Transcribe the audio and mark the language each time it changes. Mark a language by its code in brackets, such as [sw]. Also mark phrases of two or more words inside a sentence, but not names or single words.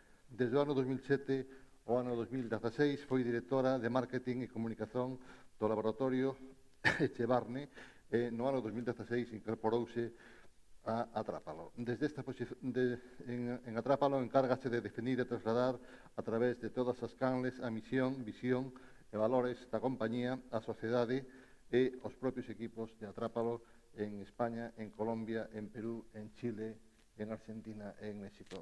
[gl] Desde o ano 2007 ao ano 2016 foi directora de Marketing e Comunicación do Laboratorio Echevarne e no ano 2016 incorporouse a Atrápalo. Desde esta en Atrápalo encárgase de definir e trasladar a través de todas as canles a misión, visión e valores da compañía, a sociedade e os propios equipos de Atrápalo en España, en Colombia, en Perú, en Chile, en Argentina e en México.